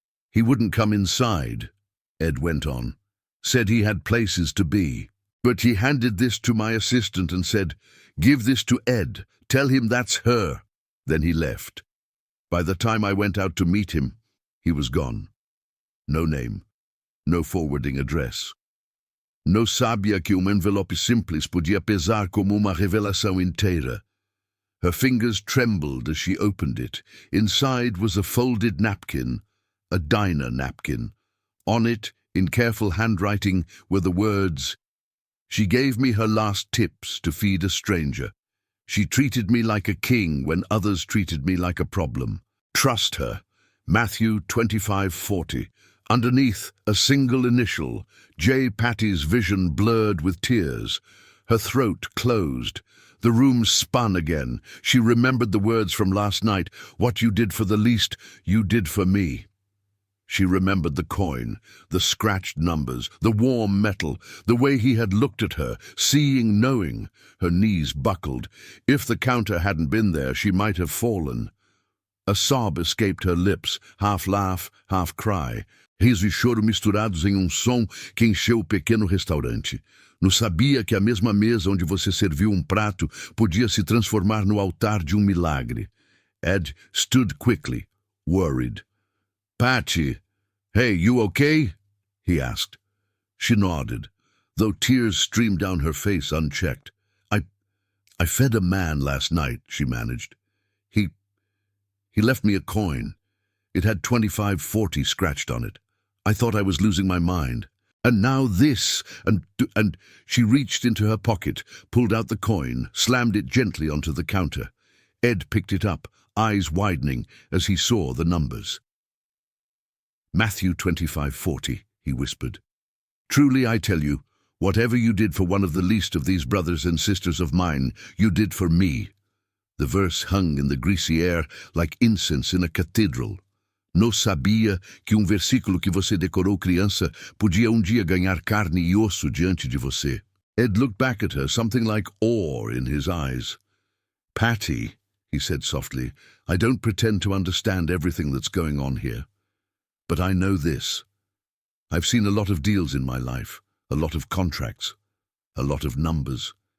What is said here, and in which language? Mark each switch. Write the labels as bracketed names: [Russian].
[English] "He wouldn't come inside," Ed went on. "Said he had places to be. But he handed this to my assistant and said, 'Give this to Ed. Tell him that's her.' Then he left. By the time I went out to meet him, he was gone. No name. No forwarding address. [Portuguese] Não sabia que envelope simples podia pesar como uma revelação inteira." [English] Her fingers trembled as she opened it. Inside was a folded napkin, a diner napkin. On it, in careful handwriting, were the words, "She gave me her last tips to feed a stranger. She treated me like a king when others treated me like a problem. Trust her. Matthew 25:40. Underneath, a single initial, J. Patty's vision blurred with tears. Her throat closed. The room spun again. She remembered the words from last night. "What you did for the least, you did for me." She remembered the coin, the scratched numbers, the warm metal, the way he had looked at her, seeing, knowing. Her knees buckled. If the counter hadn't been there, she might have fallen. A sob escaped her lips, half laugh, half cry. [Portuguese] Riso e choro misturados em som que encheu o pequeno restaurante. Não sabia que a mesma mesa onde você serviu prato podia se transformar no altar de milagre. [English] Ed stood quickly, worried. "Patty, hey, you okay?" he asked. She nodded, though tears streamed down her face unchecked. I fed a man last night," she managed. He left me a coin. It had 25.40 scratched on it. I thought I was losing my mind. And now this, and she reached into her pocket, pulled out the coin, slammed it gently onto the counter. Ed picked it up, eyes widening as he saw the numbers. "Matthew 25:40, he whispered. "Truly I tell you, Whatever you did for one of the least of these brothers and sisters of mine, you did for me." The verse hung in the greasy air like incense in a cathedral. [Portuguese] Não sabia que versículo que você decorou criança podia dia ganhar carne e osso diante de você. [English] Ed looked back at her, something like awe in his eyes. "Patty," he said softly, "I don't pretend to understand everything that's going on here. But I know this. I've seen a lot of deals in my life, a lot of contracts, a lot of numbers.